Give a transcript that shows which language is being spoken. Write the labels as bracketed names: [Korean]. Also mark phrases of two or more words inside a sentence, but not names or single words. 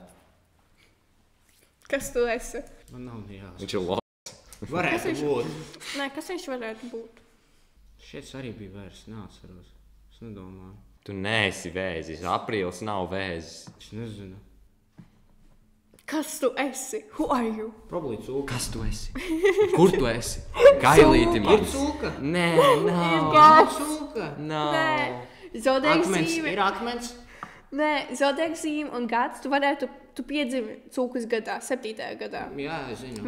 [Latvian] Kas tu esi? Man nav jāsaka. viņš ir labs. Varētu būt. Nē, kas viņš varētu būt? Šeit arī bija vairs, neatceros. Es nedomāju. Tu neesi vēzis. Aprīlis nav vēzis. Es nezinu. Kas tu esi? [English] Who are you? [Latvian] Problēma cūka. Kas tu esi? Kur tu esi? Gailīti Ir man. cūka. Nē, nav. Gads. Cūka. Nav. Nē, zodiaka Akmens. zīme. Ir akmens. Nē, zodiaka zīme un gads. Tu piedzimi cūkas gadā, 7. gadā. Jā, es zinu.